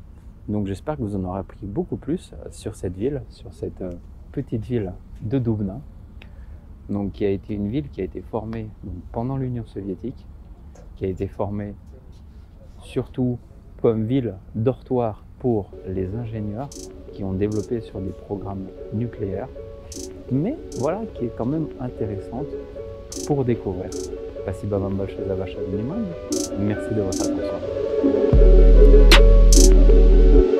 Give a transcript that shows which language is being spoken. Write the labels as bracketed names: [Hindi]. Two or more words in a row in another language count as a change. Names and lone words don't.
[French] Donc j'espère que vous en aurez appris beaucoup plus sur cette ville, sur cette petite ville de Doubna, donc qui a été une ville qui a été formée pendant l'Union soviétique, qui a été formée surtout comme ville dortoir pour les ingénieurs qui ont développé sur des programmes nucléaires, mais voilà, qui est quand même intéressante pour découvrir. [Russian] Спасибо вам большое за ваше внимание. [French] Merci de votre attention.